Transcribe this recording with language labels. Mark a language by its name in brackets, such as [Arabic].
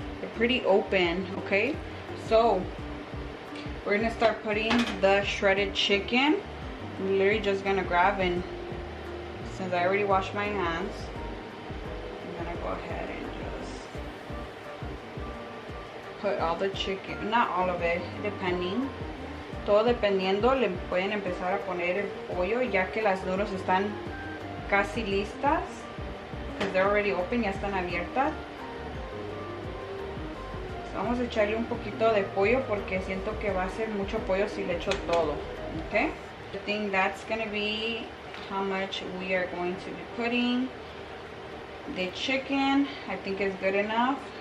[English] They're pretty open. Okay, so we're gonna start putting the shredded chicken. I'm literally just gonna grab, and since I already washed my hands, I'm gonna go ahead and just put all the chicken, not all of it, depending. [Spanish] Todo dependiendo, le pueden empezar a poner el pollo ya que las noodles están casi listas. [English] Because they're already open, [Spanish] ya están abiertas. So vamos a echarle un poquito de pollo porque siento que va a ser mucho pollo si le echo todo. [English] Okay? I think that's going to be how much we are going to be putting. The chicken, I think is good enough.